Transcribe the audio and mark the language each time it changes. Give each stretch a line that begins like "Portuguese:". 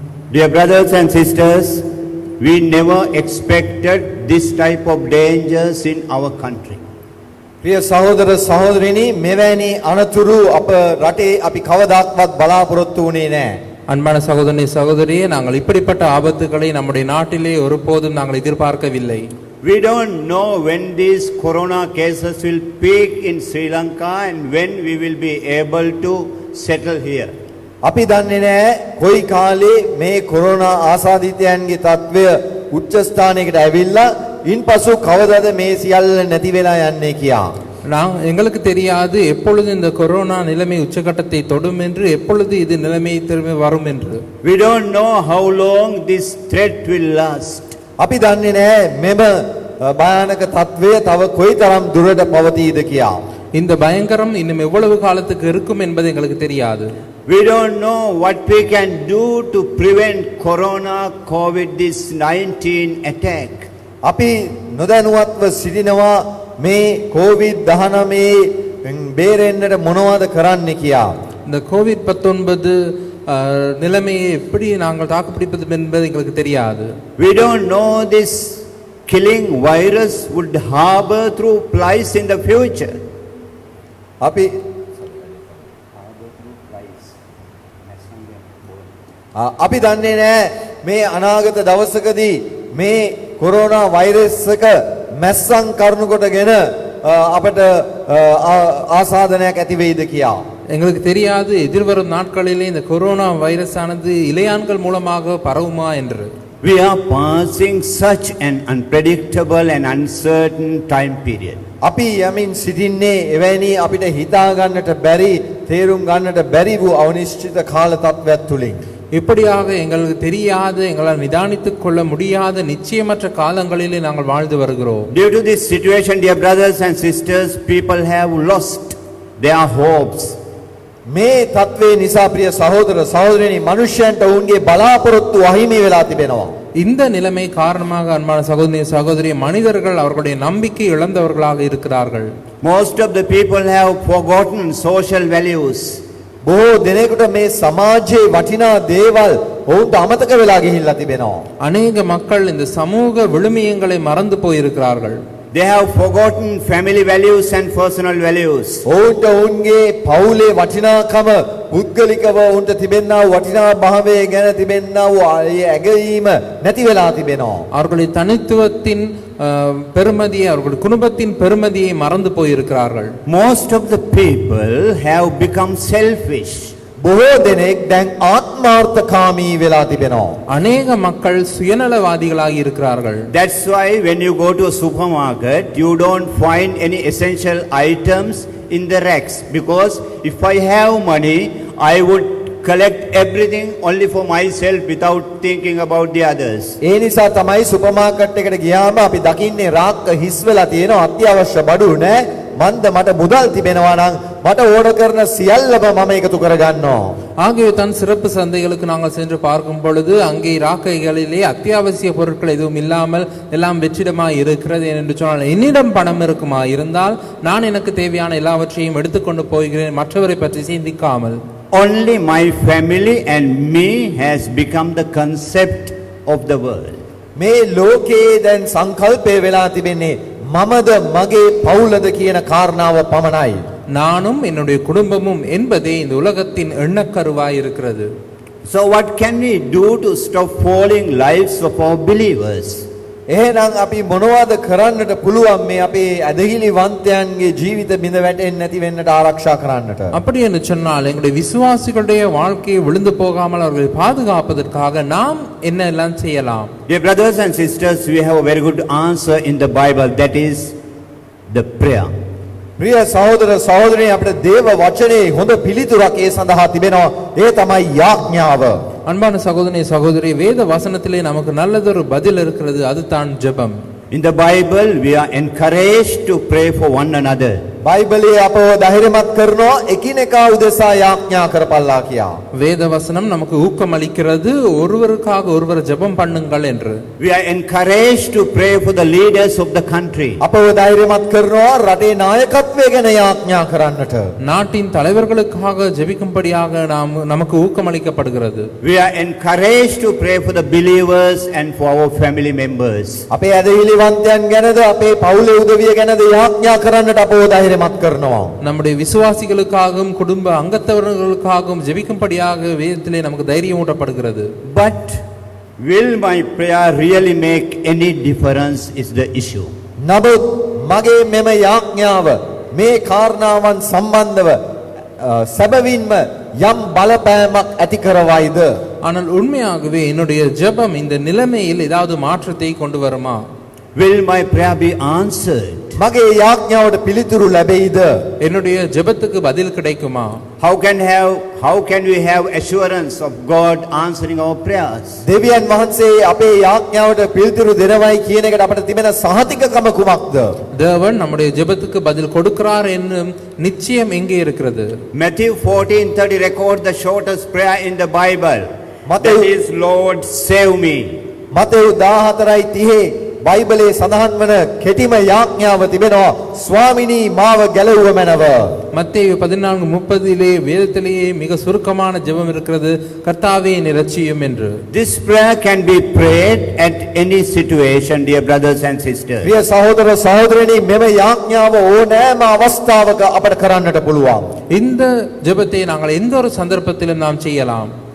English: Dear brothers and sisters, we never expected this type of dangers in our country.
Sinhala: ප්‍රිය සහෝදර සහෝදරිනි මෙවැනි අනතුරු අප රටේ අපි කවදාක්වත් බලාපොරොත්තු වුණේ නැහැ.
Tamil: அன்பான சகோதரனே சகோதரியே நாங்கள் இப்படிப்பட்ட ஆபத்துகளை நம்முடைய நாட்டிலே ஒருபோதும் நாங்கள் எதிர்பார்க்கவில்லை.
English: We don't know when these corona cases will peak in Sri Lanka and when we will be able to settle here.
Sinhala: අපි දන්නේ නැහැ කොයි කාලේ මේ කොරෝනා ආසාදිතයන්ගේ තත්වය උච්ච ස්ථානයකට ඇවිල්ලා ඉන්පසු කවදාද මේ සියල්ල නැති වෙලා යන්නේ කියා.
Tamil: எங்களுக்கு தெரியாது எப்பொழுது இந்த கொரோனா நிலைமை உச்சகட்டத்தை தொடும் என்று எப்பொழுது இது நிலைமை திரும்ப வரும் என்று.
English: We don't know how long this threat will last.
Sinhala: අපි දන්නේ නැහැ මෙම භයානක තත්වය තව කොයිතරම් දුරට පවතීද කියා.
Tamil: இந்த பயங்கரம் இன்னும் எவ்வளவு காலத்துக்கு இருக்கும் என்பது எங்களுக்கு தெரியாது.
English: We don't know what we can do to prevent corona COVID-19 attack.
Sinhala: අපි නොදැනුවත්ව සිටිනවා මේ COVID-19 බේරෙන්නට මොනවද කරන්න කියා.
Tamil: இந்த COVID-19 நிலைமையை எப்படி நாங்கள் தாக்குப்பிடிப்பது என்பது எங்களுக்கு தெரியாது.
English: We don't know this killing virus would harbor through flies in the future.
Sinhala: අපි දන්නේ නැහැ මේ අනාගත දවසකදී මේ කොරෝනා වෛරස් එක මැස්සන් කරුණු කොටගෙන අපට ආසාදනයක් ඇති වෙයිද කියා.
Tamil: எங்களுக்கு தெரியாது எதிர்வரும் நாட்களிலே இந்த கொரோனா வைரஸ் ஆனது இலையான்கள் மூலமாக பரவுமா என்று.
English: We are passing such an unpredictable and uncertain time period.
Sinhala: අපි යමින් සිටින්නේ එවැනි අපිට හිතා ගන්නට බැරි තේරුම් ගන්නට බැරි වූ අනිශ්චිත කාල තත්ත්වයක් තුලින්
Tamil: இப்படியாக எங்களுக்கு தெரியாத எங்களால் நிதானித்துக் கொள்ள முடியாத நிச்சயமற்ற காலங்களிலே நாங்கள் வாழ்ந்து வருகிறோம்.
English: Due to this situation, dear brothers and sisters, people have lost their hopes.
Sinhala: මේ තත්වේ නිසා ප්‍රිය සහෝදර සහෝදරයනි මනුෂ්‍යයන්ට ඔවුන්ගේ බලාපොරොත්තු අහිමි වෙලා තිබෙනවා.
Tamil: இந்த நிலைமை காரணமாக அன்பான சகோதரி சகோதரி மனிதர்கள் அவர்களுடைய நம்பிக்கை இழந்தவர்களாக இருக்கிறார்கள்.
English: Most of the people have forgotten social values.
Sinhala: බොහෝ දෙනෙකුට මේ සමාජයේ වටිනා දේවල් ඔවුන්ට අමතක වෙලා ගිහිල්ලා තිබෙනවා.
Tamil: அநேக மக்கள் இந்த சமூக விழுமியங்களை மறந்து போயிருக்கிறார்கள்.
English: They have forgotten family values and personal values.
Sinhala: ඔවුන්ට ඔවුන්ගේ පවුලේ වටිනාකම පුද්ගලිකව ඔවුන්ට තිබෙනා වූ වටිනා භාවය ගැන තිබෙනා වූ ඇගීම නැති වෙලා තිබෙනවා.
Tamil: அவர்களுடைய தனித்துவத்தின் பெருமதியை அவர்களுடைய குடும்பத்தின் பெருமதியை மறந்து போயிருக்கிறார்கள்.
English: Most of the people have become selfish.
Sinhala: බොහෝ දෙනෙක් දැන් ආත්මාර්ථකාමී වෙලා තිබෙනවා.
Tamil: அநேக மக்கள் சுயநலவாதிகளாக இருக்கிறார்கள்.
English: That's why when you go to a supermarket, you don't find any essential items in the racks. Because if I have money, I would collect everything only for myself without thinking about the others.
Sinhala: ඒ නිසා තමයි super market එකට ගියාම අපි දකින්නේ රාක්ක හිස් වෙලා තියෙනවා අත්‍යවශ්‍ය බඩු නෑ. මන්ද මට මුදල් තිබෙනවා නම් මට ඕඩර් කරන සියල්ලම මම එකතු කරගන්නවා.
Tamil: ஆகவே தான் சிறப்பு சந்தைகளுக்கு நாங்கள் சென்று பார்க்கும் பொழுது அங்கே ராக்கைகளிலே அத்தியாவசிய பொருட்கள் எதுவும் இல்லாமல் எல்லாம் வெற்றிடமாய் இருக்கிறது என்று சொன்னால் என்னிடம் பணம் இருக்குமா இருந்தால் நான் எனக்கு தேவையான எல்லாவற்றையும் எடுத்துக்கொண்டு போகிறேன் மற்றவரை பற்றி சிந்திக்காமல்.
English: Only my family and me has become the concept of the world.
Sinhala: මේ ලෝකයේ දැන් සංකල්පය වෙලා තිබෙන්නේ මමද මගේ පවුලද කියන කාරණාව පමණයි.
Tamil: நானும் என்னுடைய குடும்பமும் என்பதே இந்த உலகத்தின் எண்ணக்கருவாய் இருக்கிறது.
English: So what can we do to stop falling lives of our believers?
Sinhala: එහෙනම් අපි මොනවද කරන්නට පුළුවන් මේ අපේ ඇදහිලි වන්තයන්ගේ ජීවිත බිඳ වැටෙන්නේ නැති වෙන්නට ආරක්ෂා කරන්නට?
Tamil: அப்படி என்று சொன்னால் எங்களுடைய விசுவாசிகளுடைய வாழ்க்கையை விழுந்து போகாமல் அவர்களை பாதுகாப்பதற்காக நாம் என்ன எல்லாம் செய்யலாம்?
English: Dear brothers and sisters, we have a very good answer in the Bible, that is the prayer.
Sinhala: ප්‍රිය සහෝදර සහෝදරයනි අපිට දේව වචනේ හොඳ පිළිතුරක් ඒ සඳහා තිබෙනවා. ඒ තමයි යාඥාව.
Tamil: அன்பான சகோதரனே சகோதரி வேத வசனத்திலே நமக்கு நல்லதொரு பதில் இருக்கிறது, அதுதான் ஜெபம்.
English: In the Bible, we are encouraged to pray for one another.
Sinhala: බයිබලයේ අපව ධෛර්යමත් කරනවා එකිනෙකා උදෙසා යාඥා කරපල්ලා කියා.
Tamil: வேத வசனம் நமக்கு ஊக்கம் அளிக்கிறது, ஒருவருக்காக ஒருவர் ஜெபம் பண்ணுங்கள் என்று.
English: We are encouraged to pray for the leaders of the country.
Sinhala: අපව ධෛර්යමත් කරනවා රටේ නායකත්වය ගැන යාඥා කරන්නට.
Tamil: நாட்டின் தலைவர்களுக்காக ஜெபிக்கும்படியாக நமக்கு ஊக்கம் அளிக்கப்படுகிறது.
English: We are encouraged to pray for the believers and for our family members.
Sinhala: අපේ ඇදහිලිවන්තයන් ගැනද අපේ පවුලේ උදවිය ගැනද යාඥා කරන්නට අපව ධෛර්යමත් කරනවා.
Tamil: நம்முடைய விசுவாசிகளுக்காகவும் குடும்ப அங்கத்தவர்களுக்காகவும் ஜெபிக்கும்படியாக வேதத்திலே நமக்கு தைரியம் ஊட்டப்படுகிறது.
English: But will my prayer really make any difference is the issue.
Sinhala: නමුත් මගේ මෙම යාඥාව මේ කාරණාවන් සම්බන්ධව සැබවින්ම යම් බලපෑමක් ඇති කරවයිද?
Tamil: ஆனால் உண்மையாகவே என்னுடைய ஜெபம் இந்த நிலைமையில் ஏதாவது மாற்றத்தை கொண்டு வருமா?
English: Will my prayer be answered?
Sinhala: මගේ යාඥාවට පිළිතුරු ලැබෙයිද?
Tamil: என்னுடைய ஜெபத்துக்கு பதில் கிடைக்குமா?
English: How can we have assurance of God answering our prayers?
Sinhala: දෙවියන් වහන්සේ අපේ යාඥාවට පිළිතුරු දෙනවයි කියන එකට අපිට තිබෙන සහතිකකම කුමක්ද?
Tamil: தேவன் நம்முடைய ஜெபத்துக்கு பதில் கொடுக்கிறார் என்னும் நிச்சயம் எங்கே இருக்கிறது?
English: Matthew 14:30 records the shortest prayer in the Bible. That is, Lord, save me.
Sinhala: Matthew 14:30 බයිබලයේ සඳහන් වන කෙටිම යාඥාව තිබෙනවා ස්වාමිනී මාව ගැලවුව මැනව.
Tamil: மத்தேயு 14:30 வேதத்திலேயே மிக சுருக்கமான ஜெபம் இருக்கிறது, கர்த்தாவே என்னை இரட்சியும் என்று.
English: This prayer can be prayed at any situation, dear brothers and sisters.
Sinhala: ප්‍රිය සහෝදර සහෝදරයනි මෙම යාඥාව ඕනෑම අවස්ථාවක අපට කරන්නට පුළුවන්.
Tamil: இந்த ஜெபத்தை நாங்கள் எந்த ஒரு சந்தர்ப்பத்திலும் நாம் செய்யலாம்.